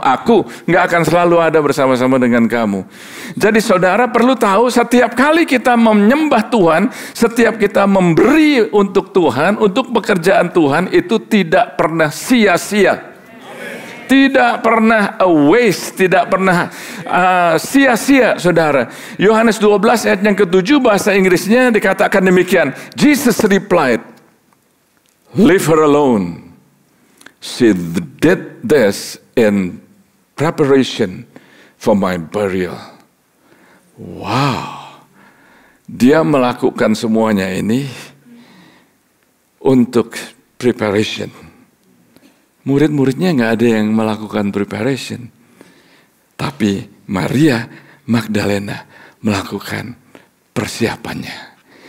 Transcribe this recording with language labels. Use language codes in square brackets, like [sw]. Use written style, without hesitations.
[id] Aku nggak akan selalu ada bersama-sama dengan kamu. Jadi saudara perlu tahu, setiap kali kita menyembah Tuhan, setiap kita memberi untuk Tuhan, untuk pekerjaan Tuhan, itu tidak pernah sia-sia. Tidak pernah waste, tidak pernah sia-sia, saudara. Yohanes 12 ayat yang ke-7 bahasa Inggrisnya dikatakan demikian. [en] Jesus replied, "Leave her alone. She did this in preparation for my burial." Wow. [id] Dia melakukan semuanya ini untuk preparation. Murid-muridnya nggak ada yang melakukan preparation. Tapi Maria Magdalena melakukan persiapannya.